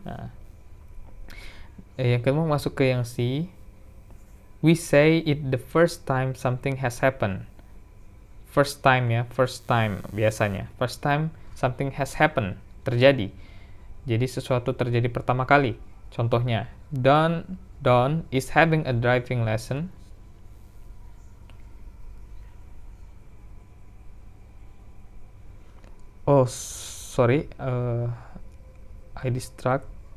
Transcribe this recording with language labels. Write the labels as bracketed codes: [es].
[id] Nah, yang kedua masuk ke yang C. [en] We say it the first time something has happened. First time ya, first time biasanya. First time something has happened, terjadi. [id] Jadi sesuatu terjadi pertama kali. [en] Contohnya, Don is having a driving lesson. Oh, sorry, I distract.